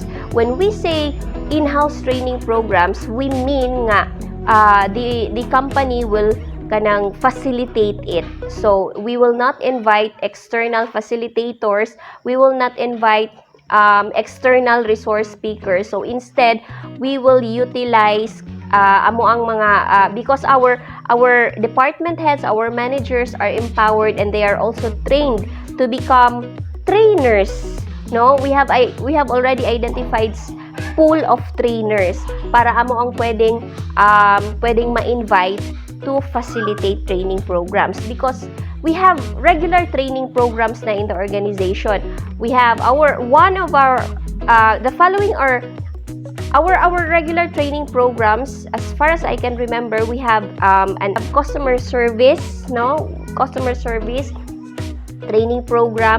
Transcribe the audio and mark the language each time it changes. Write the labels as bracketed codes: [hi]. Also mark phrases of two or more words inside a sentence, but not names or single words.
[en] When we say in-house training programs, we mean nga the company will kanang facilitate it. So, we will not invite external facilitators. We will not invite external resource speakers. So, instead, we will utilize [hil] amo ang mga [en] because our department heads, our managers are empowered and they are also trained to become trainers. No, we have already identified pool of trainers [hil] para amo ang pwedeng ma-invite [en] to facilitate training programs, because we have regular training programs na in the organization. We have the following are our regular training programs. As far as I can remember, we have customer service training program.